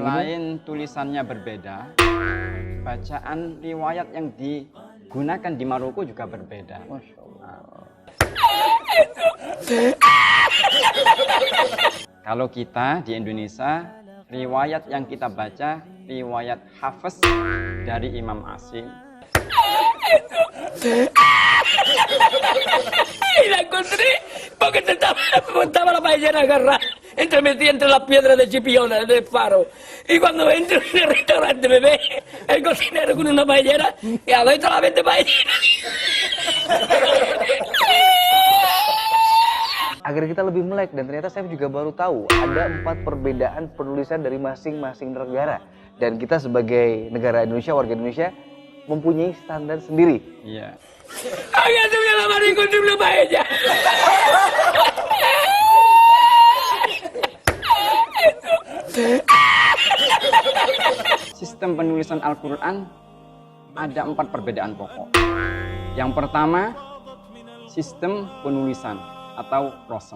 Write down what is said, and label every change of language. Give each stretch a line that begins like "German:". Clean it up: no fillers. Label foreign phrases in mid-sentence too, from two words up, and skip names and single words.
Indonesian: selain tulisannya berbeda, bacaan riwayat yang digunakan di Maroko juga berbeda.
Arabic: ما شاء الله.
Indonesian: Kalau kita di Indonesia, riwayat yang kita baca, riwayat Hafiz dari Imam Asim.
Spanish: Y la encontré porque estaba la paellera agarrada metida entre las piedras de Chipiona, del faro. Y cuando entro en el restaurante me ve el cocinero con una paellera y a ver solamente paellera.
Indonesian: Agar kita lebih melek, dan ternyata saya juga baru tahu ada 4 perbedaan penulisan dari masing-masing negara. Dan kita sebagai negara Indonesia, warga Indonesia, mempunyai standar sendiri. Iya.
Spanish: Hágase la mano y encontré una paella.
Indonesian: Sistem penulisan Al-Quran ada 4 perbedaan pokok. Yang pertama, sistem penulisan atau prosem.